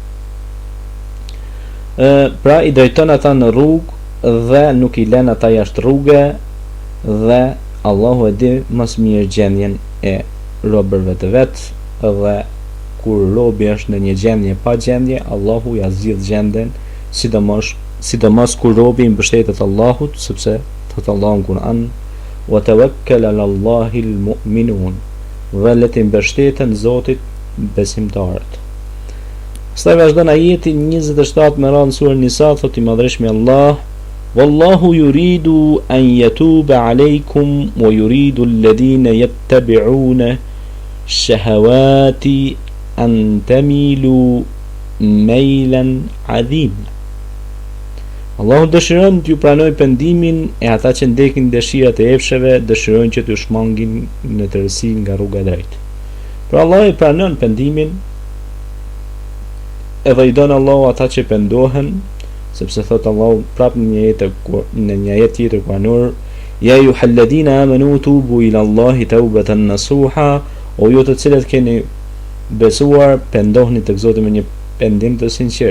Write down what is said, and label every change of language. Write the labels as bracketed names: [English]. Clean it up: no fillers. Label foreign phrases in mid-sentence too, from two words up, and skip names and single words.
[Albanian] Pra i drejton ata në rrugë dhe nuk i lën ata jashtë rruge dhe Allahu e di më së miri gjendjen e robërve të vet dhe kur robi është në një gjendje pa gjendje, Allahu ja zgjidh gjendjen, sidomos kur robi mbështetet Allahut, sepse thot Allahu në Kur'an: [Arabic] "وتوكل على الله المؤمنون", [Albanian] dhe le të mbështeten Zotit besimtarët. Pastaj vazhdon ajeti 27 me radhë në surën Nisa, thot i madhreshmi Allah: [Arabic] "والله يريد أن يتوب عليكم ويريد الذين يتبعون الشهوات أن تميلوا ميلا عظيما." [Albanian] Allahu dëshiron t'ju pranoj pendimin e ata që ndekin dëshirat e epsheve, dëshirojnë që t'ju shmangin në tërësi nga rruga e drejtë. Pra Allah i pranon pendimin edhe i don Allahu ata që pendohen, sepse thot Allahu prap në një jetë tjetër Kur'anor: [Arabic] "يا أيها الذين آمنوا توبوا إلى الله توبة نصوحا", [Albanian] o ju të cilët keni besuar, pendohuni tek Zoti me një pendim të sinqert.